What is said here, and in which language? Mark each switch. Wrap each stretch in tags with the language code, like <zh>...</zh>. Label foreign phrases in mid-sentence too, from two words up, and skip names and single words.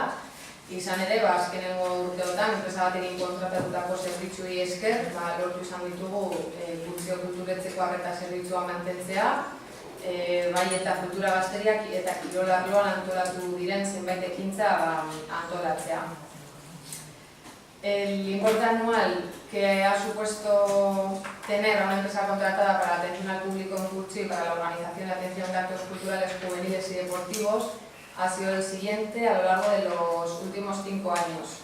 <eu>Izan ere, azkenengo urteotan, enpresa batekin kontratatutako zerbitzuei esker, lortu izan ditugu funtzio kulturetzeko arreta zerbitzua mantentzea, bai eta kultura gazteriak eta kirol arloan antolatu diren zenbait ekintza antolatzea.</eu> <es>El importe anual que ha supuesto tener a una empresa contratada para la atención al público en Curchi y para la organización y atención de actos culturales, juveniles y deportivos ha sido el siguiente a lo largo de los últimos 5 años.</es>